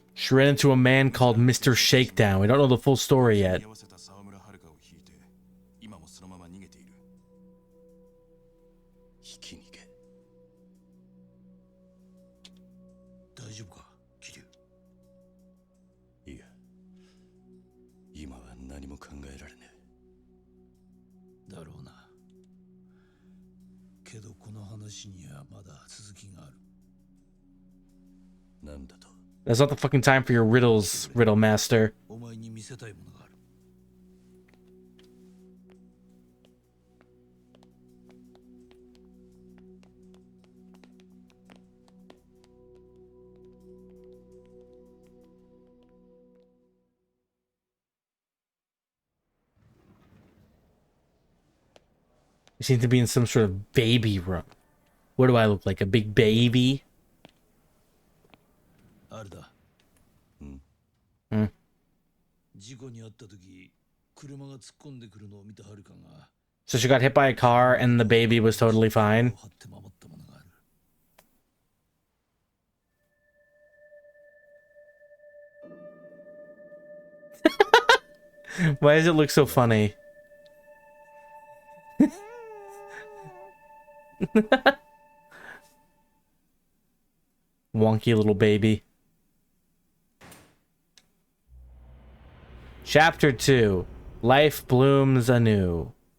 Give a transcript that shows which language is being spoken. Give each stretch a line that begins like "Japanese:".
English: She ran into a man called Mr. Shakedown. We don't know the full story yet.
Japanese: 居合わせた沢村遥を引いて、今もそのまま逃げている。ひき逃げ。大丈夫か、桐生？いや、今は何も考えられねえ。だろうな。けどこの話にはまだ続きがある。なんだと？
English: That's not the fucking time for your riddles, Riddle Master.
Japanese: お前に見せたいものがある。
English: We seem to be in some sort of baby room. What do I look like? A big baby?
Japanese: あれだ。事故に遭った時、車が突っ込んでくるのを見た遥が
English: So she got hit by a car and the baby was totally fine?
Japanese: 張って守ったものがある。
English: Why does it look so funny? Wonky little baby. Chapter 2. Life blooms anew.